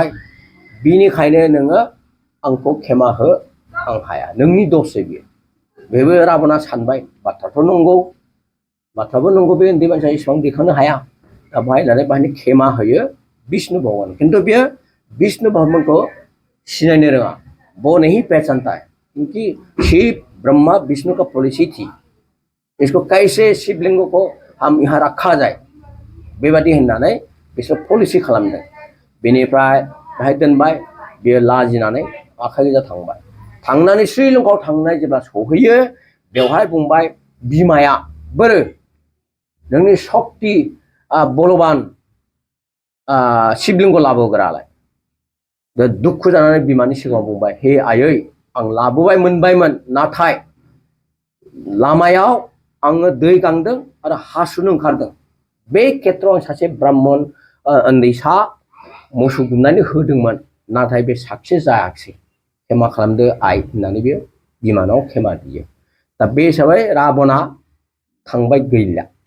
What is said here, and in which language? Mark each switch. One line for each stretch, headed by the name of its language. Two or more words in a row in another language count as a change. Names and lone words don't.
Bodo: बिनिखायनो नोङो आंखौ खेमा हो, आं हाया, नोंनि दससो बियो। बेबो राबना सानबाय बाथ्राथ' नंगौ, बाथ्राबो नंगौ, बे उन्दै मानसिया एसेबां दैखांनो हाया। दा बाहायनानै खेमा होयो विष्णु भगवान। खिन्थु बेयो विष्णु भगवानखौ सिनायनो रोङा।
Hindi: वो नहीं पहचानता है क्योंकि शिव ब्रह्मा विष्णु का पड़ोसी थी। इसको कैसे शिवलिंग को हम यहाँ रखा जाए
Bodo: बेबादि होननानै बिसोर पलिसि खालामदों बेनिफ्राय बाहाय दोनबाय बेयो लाजिनानै आखाइ गोजा थांबाय थांनानै श्रीलंकायाव थांनाय जेब्ला सहैयो बेवहाय बुंबाय बिमाया बोरो नोंनि शक्ति बलवान शिवलिंग लाबोग्रालाय दुखु जानानै बिमानि सिगाङाव बुंबाय हे आयै आं लाबोबाय मोनबायमोन नाथाय लामायाव आङो दै गांदों आरो हासुनो ओंखारदों बे खेत्रआव आं सासे ब्राह्मण उन्दैसा मोसौ गुमनानै होदोंमोन नाथाय बे साक्सेस जायाखिसै क्षमा खालामदो आइ होननानै बे बिमानाव क्षमा बियो दा बे हिसाबै राबना थांबाय गैला